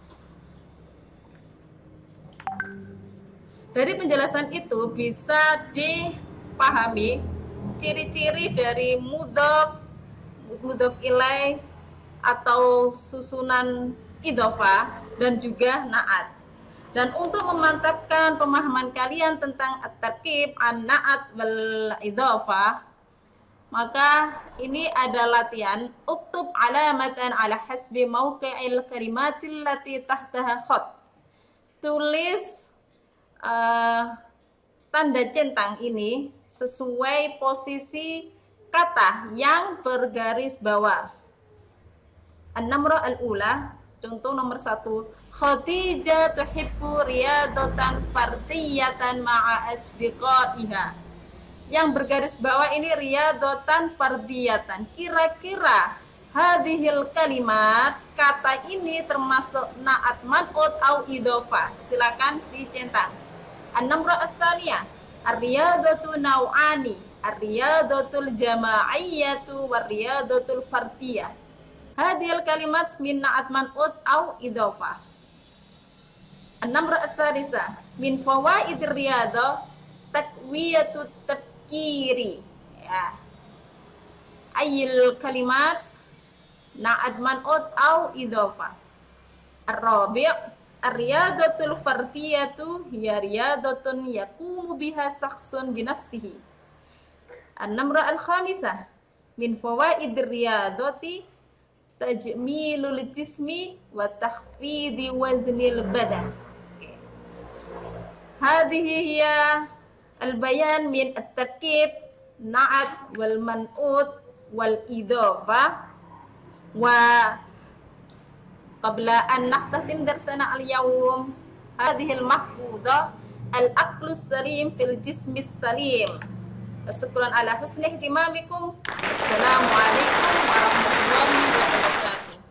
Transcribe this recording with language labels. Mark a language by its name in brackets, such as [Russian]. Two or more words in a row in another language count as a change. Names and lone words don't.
[Indonesian] Dari penjelasan itu bisa dipahami ciri-ciri dari [Arabic] مضاف إليه [Indonesian] atau susunan idhofah dan juga na'at. Dan untuk memantapkan pemahaman kalian tentang [Arabic] التركيب، النعت والإضافة, [Indonesian] maka ini ada latihan. [Arabic] اكتب علامة على حسب موقع الكلمة التي تحتها خط. [Indonesian] Tulis tanda centang ini sesuai posisi kata yang bergaris bawah. [Arabic] النمرة الأولى, [Indonesian] contoh nomor 1. [Arabic] خديجة تحب رياضة فردية مع أصدقائها. [Indonesian] Yang bergaris bawah ini [Arabic] رياضة فردية. [Indonesian] Kira-kira [Arabic] هذه الكلمة, [Indonesian] kata ini termasuk [Arabic] نعت منعوت أو إضافة. [Indonesian] Silakan dicentang. [Arabic] النمرة الثانية، الرياضة نوعان، الرياضة الجماعية والرياضة الفردية. هذه الكلمة من نعت منعوت أو إضافة. النمرة الثالثة، من فوائد الرياضة تقوية التفكير. Ya. أي الكلمة نعت منعوت أو إضافة. الرابع، الرياضة الفردية هي رياضة يقوم بها شخص بنفسه. النمرة الخامسة، من فوائد الرياضة تجميل الجسم وتخفيض وزن البدن. هذه هي البيان من التركيب، نعت والمنعوت والإضافة. وقبل أن نختتم درسنا اليوم، هذه المحفوظة العقل السليم في الجسم السليم. شكرا على حسن اهتمامكم. السلام عليكم ورحمة الله وبركاته.